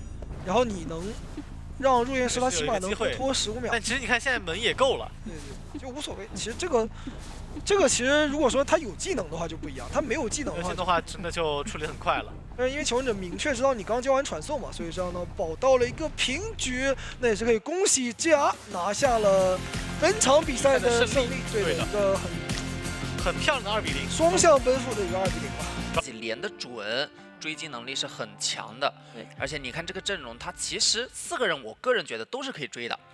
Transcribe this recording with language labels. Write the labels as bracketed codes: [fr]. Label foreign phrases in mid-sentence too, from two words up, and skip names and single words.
[zh] 然後你能讓入殮師他起碼能拖15秒。但其實你看現在門也夠了。對，就無所謂。其實這個其實如果說他有技能的話就不一樣，他沒有技能的話真的就處理很快了。因為求生者明確知道你剛交完傳送嘛，所以這樣呢保到了一個平局，那也是可以恭喜 GR 拿下了本場比賽的勝利。對的，一個很漂亮的2比0，雙向奔赴的一個2比0吧。自己連得準，追擊能力是很強的。對，而且你看這個陣容，他其實4個人，我個人覺得都是可以追的。